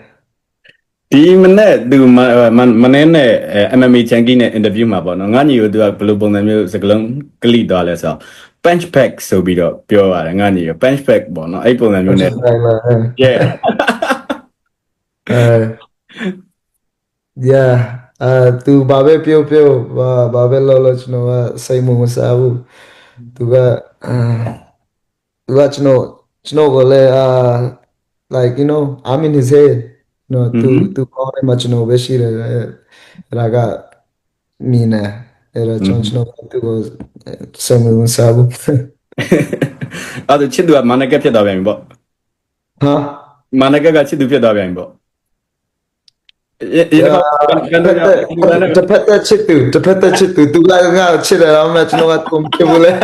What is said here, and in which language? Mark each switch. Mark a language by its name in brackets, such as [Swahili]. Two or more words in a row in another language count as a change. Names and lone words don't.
[Burmese] ဒီမနေ့သူမနေ့နဲ့ MMA Junkie နဲ့ interview မှာပေါ့နော်ငါညီကိုသူကဘယ်လိုပုံစံမျိုးစကလုံးကလိသွားလဲဆိုတော့ [English] punch back [Burmese] ဆိုပြီးတော့ပြောရတယ်ငါညီကို [English] punch back [Burmese] ပေါ့နော်အဲ့ပုံစံမျိုးနဲ့ yeah yeah သူဘာပဲပြောဘာပဲလို့ကျွန်တော်ကစိတ်မဝင်စားဘူးသူကကျွန်တော်ကလည်း [English] like you know I'm in his head no [Burmese] သူကောင်းတယ်မကျွန်တော်ပဲရှိတယ်ဒါကမင်းနဲ့အဲ့တော့ကျွန်တော်သူကိုစိတ်မဝင်စားဘူး အဲ့ဒါချစ်သူကမနက်ကဖြစ်သွားပြန်ပြီပေါ့ ဟာ မနက်ကချစ်သူဖြစ်သွားပြန်ပြီပေါ့ တဖက်သက်ချစ်သူသူကငါ့ကိုချစ်တယ်တော့မှကျွန်တော်ကသူမချစ်ဘူးလေ